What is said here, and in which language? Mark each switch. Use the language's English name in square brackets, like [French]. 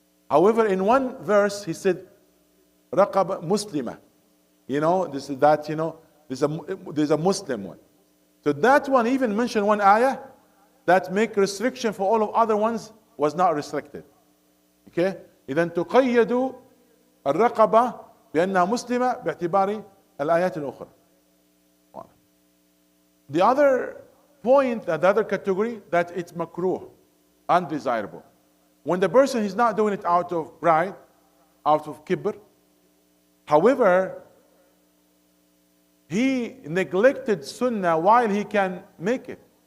[English] However, in one verse, he said, Raqaba Muslima. This is that, there's a Muslim one. So that one even mentioned one ayah that make restriction for all of other ones was not restricted. Okay? [Arabic] إذن تقيد الرقبة بأنها مسلمة باعتبار الآيات الأخرى. [English] The other point, the other category, that it's makruh, undesirable. When the person is not doing it out of pride, out of kibr, however, he neglected sunnah while he can make it.